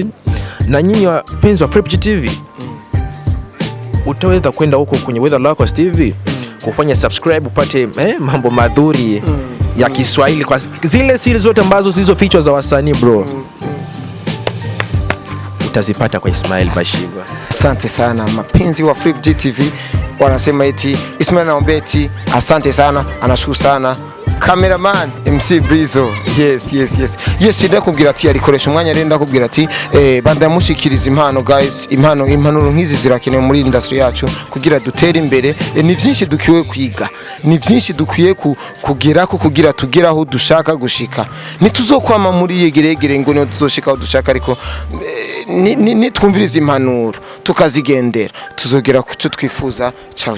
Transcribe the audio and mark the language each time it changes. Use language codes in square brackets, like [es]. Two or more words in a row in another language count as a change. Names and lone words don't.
[sw] Na nyinyi wapenzi wa FlipG TV, utaweza kwenda huko kwenye With The Locals TV kufanya subscribe, upate mambo madhuri ya Kiswahili, kwa zile siri zote ambazo hizo features za wasanii bro, utazipata kwa Ismail Bashigwa. Asante sana mapenzi wa FlipG TV, wanasema eti Ismail naomba eti asante sana, anashukuru sana cameraman MC Brizo. [rn] Yes ndakubwira ati arikoresha umwanya rero, ndakubwira ati banda mushikiriza impano guys, impano nkizi zirakenewe muri industry yacu kugira dutere imbere. Ni byinshi dukiwe kwiga, ni byinshi dukwiye kugerako kugira tugeraho dushaka gushika. Nituzokwama muri yegeregere ngo no tuzoshika aho dushaka, ariko nitwumviriza impanuro tukazigendera tuzogera ku cyo twifuza.